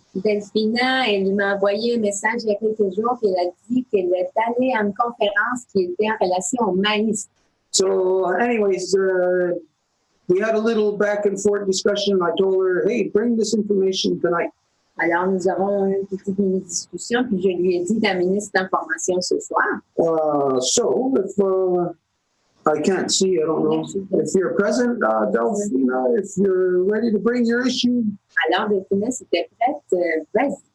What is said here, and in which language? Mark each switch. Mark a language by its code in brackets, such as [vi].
[fr] Delphina, elle m'a envoyé un message il y a quelques jours et elle a dit qu'elle est allée à une conférence qui était en relation au maïs. [en] So anyways, we had a little back and forth discussion. I told her, hey, bring this information tonight. [fr] Alors, nous avons une petite mini-discussion, puis je lui ai dit d'amener cette information ce soir. [en] So, if I can't see, I don't know, if you're present, Delphina, if you're ready to bring your issue. [fr] Alors, Delphina, si t'es prête, vas-y.